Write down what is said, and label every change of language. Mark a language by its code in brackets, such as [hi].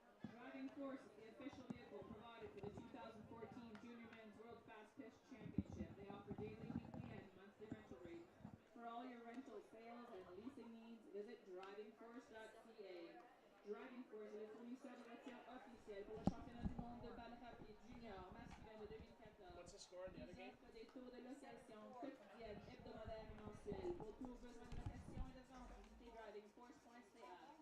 [en] Driving Force is the official vehicle provided for the 2014 Junior Men's World Fast Pitch Championship. They offer daily, weekly, and monthly rental rates. For all your rental, sales, and leasing needs, visit drivingforce.ca. [fr] Driving Force est le fournisseur de voitures officiel pour le championnat du monde de balle rapide junior masculin de 2014. [en] What's the score in the other game? [fr] Offre des tours de location quotidiennes, hebdomadaires et mensuelles. Pour tout besoin de location et de vente, visitez drivingforce.ca.